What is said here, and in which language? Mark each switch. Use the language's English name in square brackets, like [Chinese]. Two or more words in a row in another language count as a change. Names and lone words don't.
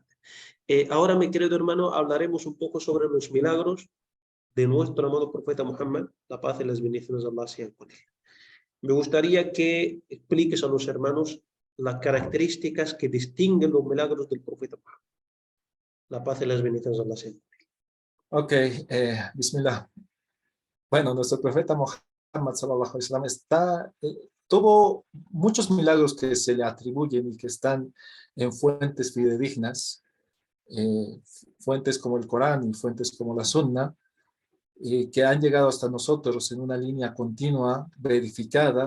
[Spanish] Ahora, mi querido hermano, hablaremos un poco sobre los milagros de nuestro amado profeta Muhammad, la paz y las bendiciones de Allah sean con él. Me gustaría que expliques a los hermanos las características que distinguen los milagros del profeta Muhammad. La paz y las bendiciones de Allah sean con él. Ok, bismillah. Bueno, nuestro profeta Muhammad [Arabic] صلى الله عليه وسلم [Spanish] tuvo muchos milagros que se le atribuyen y que están en fuentes fidedignas, fuentes como el Corán y fuentes como la Sunna, que han llegado hasta nosotros en una línea continua, verificada.